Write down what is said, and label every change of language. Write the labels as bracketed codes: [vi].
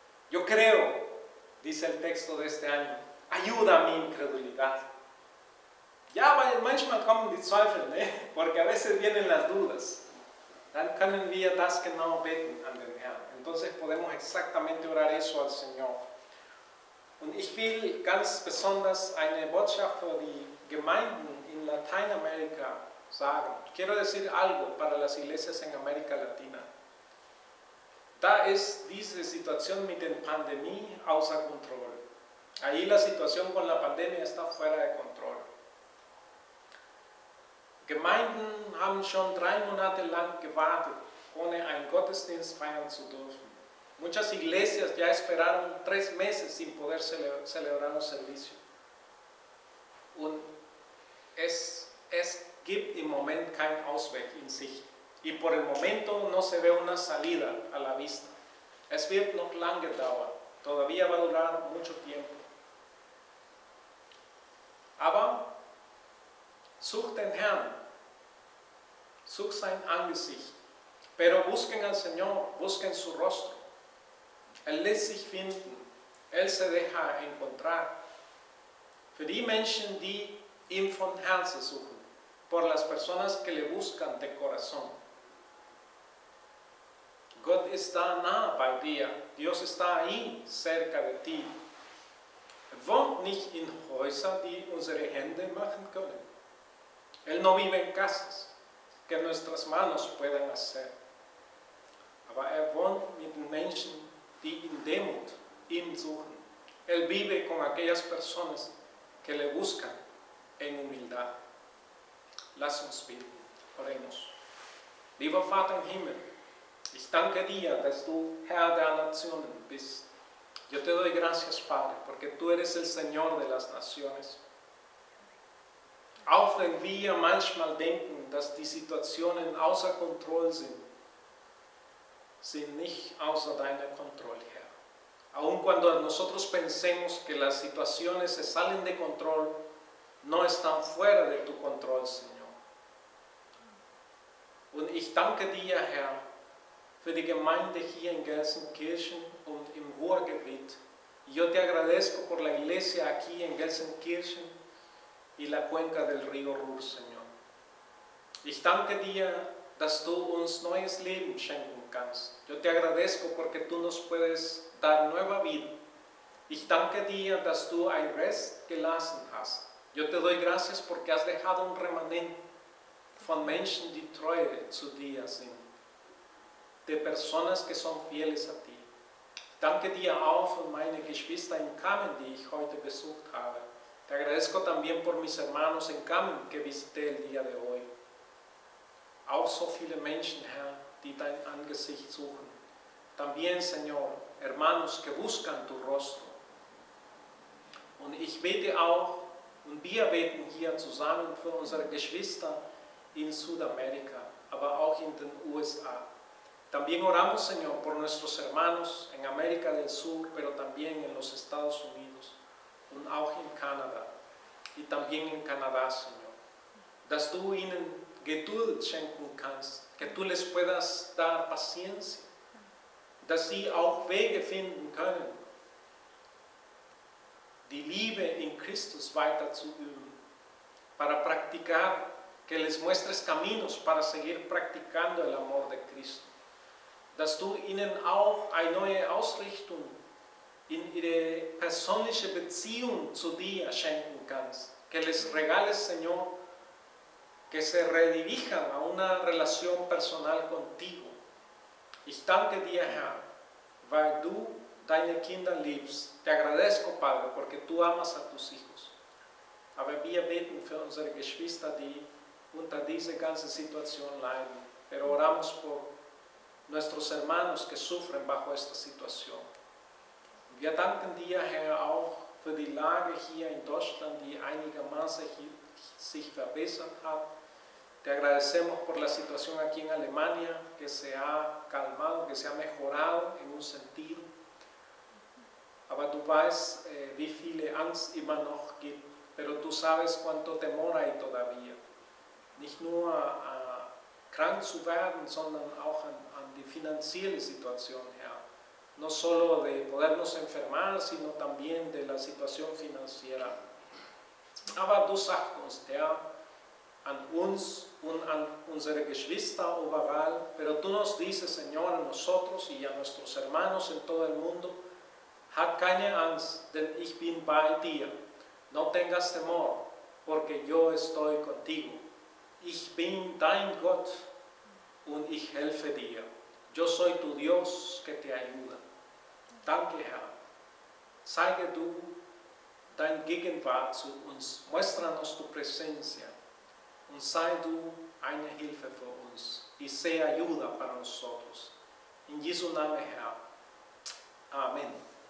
[es] Yo creo, dice el texto de este año, ayuda a mi incredulidad. [de] Ja, weil manchmal kommen die Zweifel, ne? [es] Porque a veces vienen las dudas. [de] Dann können wir das genau beten an den Herrn. [es] Entonces podemos exactamente orar eso al Señor. [de] Und ich will ganz besonders eine Botschaft für die Gemeinden in Lateinamerika sagen. [es] Quiero decir algo para las iglesias en América Latina. [de] Da ist diese Situation mit der Pandemie außer Kontrolle. [es] Ahí la situación con la pandemia está fuera de control. [de] Gemeinden haben schon 3 Monate lang gewartet ohne einen Gottesdienst feiern zu dürfen. [es] Muchas iglesias ya esperaron 3 meses sin poder celebrar un servicio. [de] Und es gibt im Moment keinen Ausweg in sich. [es] Y por el momento no se ve una salida a la vista. [de] Es wird noch lange dauern. [es] Todavía va a durar mucho tiempo. [de] Aber sucht den Herrn. Sucht sein Angesicht. [es] Pero busquen al Señor. Busquen su rostro. Él [de] lässt sich finden. [es] Él se deja encontrar. [de] Für die Menschen, die ihm von Herzen suchen. [es] Por las personas que le buscan de corazón. [de] Gott ist da nah bei dir. [es] Dios está ahí, cerca de ti. [de] Wohnt nicht in Häusern, die unsere Hände machen können. [es] Él no vive en casas que nuestras manos puedan hacer. [de] Aber wohnt mit den Menschen, die in Demut ihn suchen. [es] Él vive con aquellas personas que le buscan en humildad. [de] Lass uns beten. [es] Oremos. [de] Lieber Vater im Himmel, ich danke dir, dass du Herr der Nationen bist. [es] Yo te doy gracias, Padre, porque tú eres el Señor de las naciones. [de] Auch wenn wir manchmal denken, dass die Situationen außer Kontrolle sind nicht außer deiner Kontrolle, Herr. [es] Aun cuando nosotros pensemos que las situaciones se salen de control, no están fuera de tu control, Señor. [de] Und ich danke dir, Herr, für die Gemeinde hier in Gelsenkirchen und im Ruhrgebiet. [es] Yo te agradezco por la iglesia aquí en Gelsenkirchen y la cuenca del río Ruhr, Señor. [de] Ich danke dir, dass du uns neues Leben schenken kannst. [es] Yo te agradezco porque tú nos puedes dar nueva vida. [de] Ich danke dir, dass du ein Rest gelassen hast. [es] Yo te doy gracias porque has dejado un remanente [de] von Menschen, die treu zu dir sind. [es] De personas que son fieles a ti. [de] Danke dir auch für meine Geschwister in Kamen, die ich heute besucht habe. [es] Te agradezco también por mis hermanos en Kamen, que visité el día de hoy. [de] Auch so viele Menschen, Herr, die dein Angesicht suchen. [es] También, Señor, hermanos que buscan tu rostro. [de] Und ich bete auch, und wir beten hier zusammen für unsere Geschwister in Südamerika, aber auch in den USA. [es] También oramos, Señor, por nuestros hermanos en América del Sur, pero también en los Estados Unidos [de] und auch in Kanada [es] y también en Canadá, Señor. [de] Dass du ihnen Geduld schenken kannst, [es] que tú les puedas dar paciencia, [de] dass sie auch Wege finden können, die Liebe in Christus weiter zu üben, [es] para practicar, que les muestres caminos para seguir practicando el amor de Cristo. [de] Dass du ihnen auch eine neue Ausrichtung in ihre persönliche Beziehung zu dir schenken kannst. [es] Que les regales, Señor, que se redirijan a una relación personal contigo. [de] Ich danke dir, Herr, weil du deine Kinder liebst. [es] Te agradezco, Padre, porque tú amas a tus hijos. [de] Aber wir beten für unsere Geschwister, die unter dieser ganzen Situation leiden. [es] Pero oramos por nuestros hermanos que sufren bajo esta situación. [de] Wir danken dir, Herr, auch für die Lage hier in Deutschland, die einigermaßen sich verbessert hat. [es] Te agradecemos por la situación aquí en Alemania, que se ha calmado, que se ha mejorado en un sentido. [de] Aber du weißt, wie viele Angst immer noch gibt, [es] pero tú sabes cuánto temor hay todavía. [de] Nicht nur krank zu werden, sondern auch an die finanzielle Situation, Herr. [es] No solo de podernos enfermar, sino también de la situación financiera. [de] Aber du sagst uns, Herr, an uns und an unsere Geschwister überall, [es] pero tú nos dices, Señor, a nosotros y a nuestros hermanos en todo el mundo, [de] hab keine Angst, denn ich bin bei dir. [es] No tengas temor, porque yo estoy contigo. [de] Ich bin dein Gott und ich helfe dir. [es] Yo soy tu Dios que te ayuda. [de] Danke, Herr. Zeige du dein Gegenwart zu uns. [es] Muéstranos tu presencia. [de] Und sei du eine Hilfe für uns. [es] Y sea ayuda para nosotros. En [de] Jesu Namen, Herr. Amen.